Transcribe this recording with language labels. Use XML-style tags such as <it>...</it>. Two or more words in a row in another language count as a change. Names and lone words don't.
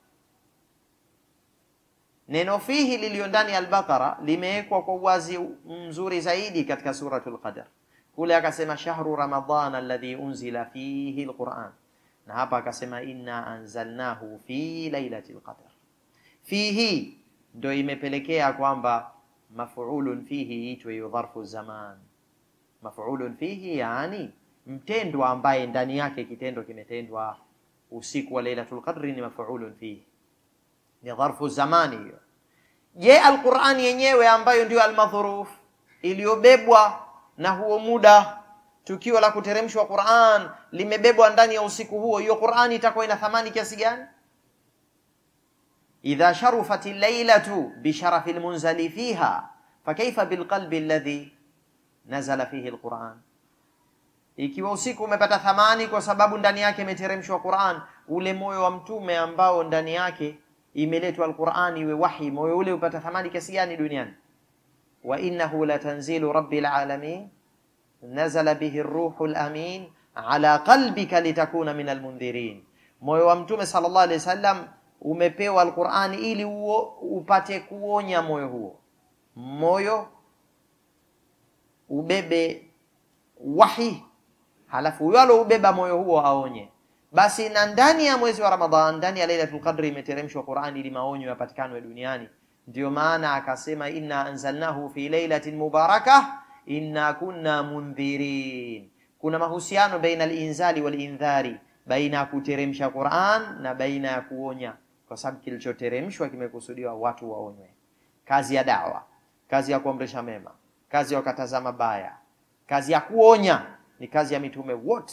<sw>Neno fihi lilio ndani ya Al-Baqara limewekwa kwa uwazi mzuri zaidi katika suratul Qadr. Kule akasema</sw> <ar>شهر رمضان الذي أنزل فيه القرآن,</ar> <sw>na hapa akasema</sw> <ar>إنا أنزلناه في ليلة القدر.</ar> <sw>Fihi ndio imepelekea kwamba</sw> <ar>مفعول فيه</ar> <sw>itwe</sw> <ar>ظرف زمان. مفعول فيه</ar> <sw>yani mtendwa ambaye ndani yake kitendo kimetendwa usiku wa Lailatul Qadri ni</sw> <ar>مفعول فيه,</ar> <sw>ni</sw> <ar>ظرف زمان</ar> <sw>hiyo. Je, Al-Qur'an yenyewe ambayo ndio al-madhruf iliyobebwa na huo muda, tukio la kuteremshwa Qur'an limebebwa ndani ya usiku huo, hiyo Qur'an itakuwa ina thamani kiasi gani?</sw> <ar>إذا شرفت الليلة بشرف المنزل فيها فكيف بالقلب الذي نزل فيه القرآن.</ar> <sw>Ikiwa usiku umepata thamani kwa sababu ndani yake imeteremshwa Qur'an, ule moyo wa mtume ambao ndani yake imeletwa al-Qur'an iwe wahi, moyo ule upata thamani kiasi gani duniani?</sw> <ar>وإنه لتنزيل رب العالمين نزل به الروح الأمين على قلبك لتكون من المنذرين.</ar> <sw>Moyo wa mtume</sw> <ar>صلى الله عليه وسلم</ar> <sw>umepewa al-Qur'an ili upate kuonya moyo huo, moyo ubebe wahi, halafu yule ubeba moyo huo aonye. Basi na ndani ya mwezi wa Ramadhan, ndani ya Lailatul Qadri imeteremshwa Qur'an ili maonyo yapatikane duniani, Ndio maana akasema</sw> <ar>إنا أنزلناه في ليلة مباركة إنا كنا منذرين.</ar> <sw>Kuna mahusiano</sw> <ar>بين الإنزال والإنذار,</ar> <sw>baina ya kuteremsha Qur'an na baina ya kuonya, kwa sababu kilichoteremshwa kimekusudiwa watu waonywe. Kazi ya da'wa, kazi ya kuamrisha mema, kazi ya kukataza mabaya, kazi ya kuonya ni kazi ya mitume wote.</sw>